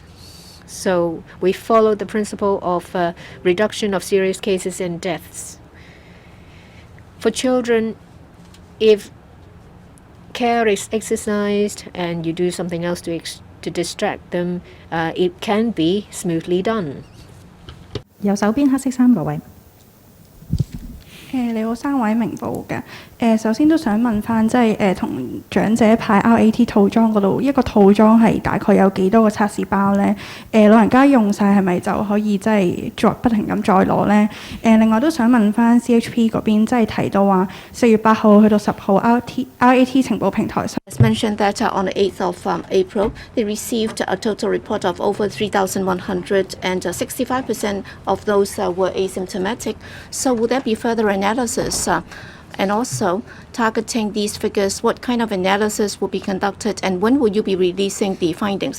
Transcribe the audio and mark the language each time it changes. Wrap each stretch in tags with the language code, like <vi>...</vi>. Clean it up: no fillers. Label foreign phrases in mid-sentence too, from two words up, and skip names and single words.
<en>So we follow the principle of reduction of serious cases and deaths. For children, if care is exercised and you do something else to distract them, it can be smoothly done.</en> <yue>右手邊黑色衫嗰位。你好，三位明報嘅。首先都想問翻，即係同長者派 RAT 套裝嗰度，一個套裝係大概有幾多個測試包呢？老人家用晒係咪就可以即係再不停咁再攞呢？另外都想問翻 CHP 嗰邊，即係提到話4月8號去到10號 RAT 情報平台上。</yue> <en>As mentioned that on the 8th of April, they received a total report of over 3,100 and 65% of those were asymptomatic. So will there be further analysis? And also, targeting these figures, what kind of analysis will be conducted and when will you be releasing the findings?</en>